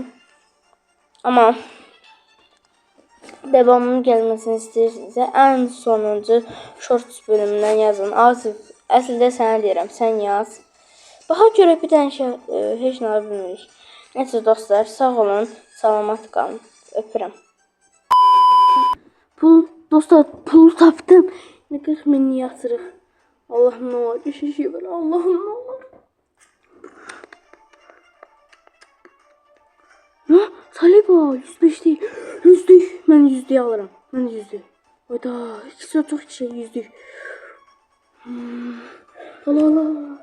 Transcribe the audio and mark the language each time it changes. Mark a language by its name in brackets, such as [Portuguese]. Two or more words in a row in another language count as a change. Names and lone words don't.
[Azerbaijani] Amma devamının gəlməsini istəyirsinizsə, ən sonuncu shorts bölümündən yazın. Asif, əslində sənə deyirəm, sən yaz. Baxa görə bir dənə şey, heç nə bilmirik. Neyse dostlar, sağ olun, salamat qalın. Öpürəm. Dostlar, pul tapdım. Ne 40 min yatırıq. [Turkish] Allah'ım ne olur, bir şey var. Allah'ım ne olur. Ne? Saliba 105 değil. 100'lük. Ben 100'lük alırım. Ben 100'lük. Hayda. İkisi çok şey 100'lük. Allah Allah.